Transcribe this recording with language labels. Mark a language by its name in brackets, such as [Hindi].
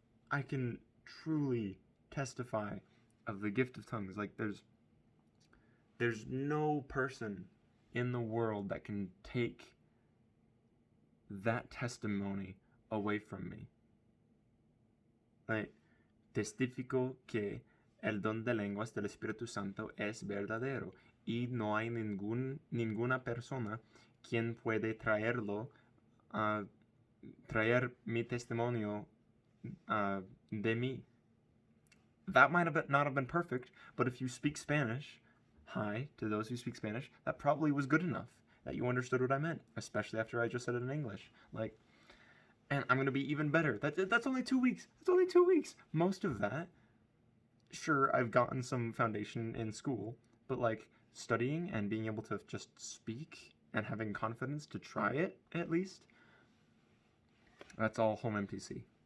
[English] I can truly testify of the gift of tongues. Like there's no person in the world that can take that testimony away from me. [Spanish] Like, testifico que el don de lenguas del Espíritu Santo es verdadero y no hay ninguna persona quien puede traer mi testimonio de mí. [English] That might not have been perfect, but if you speak Spanish, hi to those who speak Spanish, that probably was good enough that you understood what I meant, especially after I just said it in English. And I'm going to be even better. That's only 2 weeks. That's only 2 weeks. Most of that, sure, I've gotten some foundation in school, but studying and being able to just speak and having confidence to try it, at least, that's all home MTC.